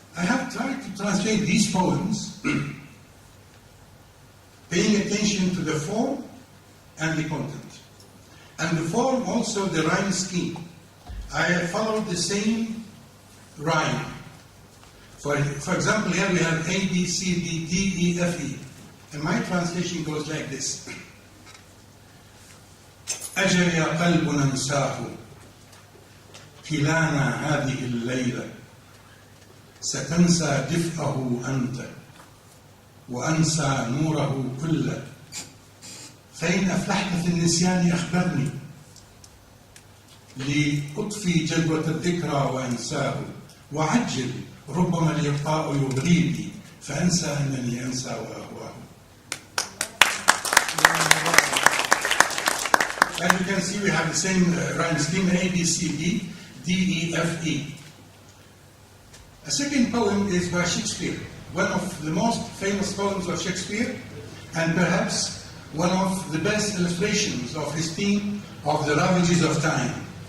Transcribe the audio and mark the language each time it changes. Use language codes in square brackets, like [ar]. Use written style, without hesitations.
[en] I have tried to translate these poems, paying attention to the form and the content. And the form, also the rhyme scheme. I have followed the same rhyme. For example, here we have A, B, C, D, D, E, F, E. And my translation goes like this. [ar] أجل يا قلب ننساه كلانا هذه الليلة ستنسى دفئه أنت وأنسى نوره كله فإن أفلحت في النسيان أخبرني لأطفي جدوى الذكرى وأنساه وعجل ربما اللقاء يبغيني فأنسى أنني أنسى وأهواه. [en] As you can see, we have the same rhyme scheme, A, B, C, D, D, E, F, E. A second poem is by Shakespeare, one of the most famous poems of Shakespeare, and perhaps one of the best illustrations of his theme of the ravages of time.